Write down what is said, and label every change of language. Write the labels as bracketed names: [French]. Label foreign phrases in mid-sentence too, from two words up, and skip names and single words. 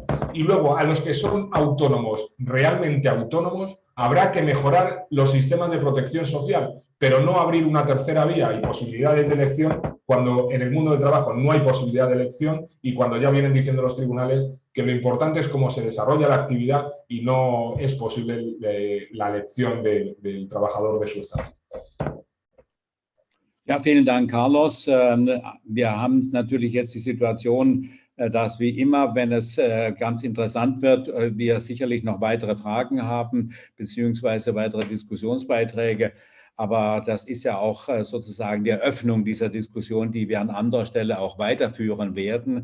[Spanish] Y luego, a los que son autónomos, realmente autónomos, habrá que mejorar los sistemas de protección social, pero no abrir una tercera vía y posibilidades de elección cuando en el mundo del trabajo no hay posibilidad de elección y cuando ya vienen diciendo los tribunales que lo importante es cómo se desarrolla la actividad y no es posible la elección del trabajador de su estado. [German] Ja, vielen Dank, Carlos. Wir haben natürlich jetzt die Situation, dass wie immer, wenn es ganz interessant wird, wir sicherlich noch weitere Fragen haben, beziehungsweise weitere Diskussionsbeiträge. Aber das ist ja auch sozusagen die Eröffnung dieser Diskussion, die wir an anderer Stelle auch weiterführen werden.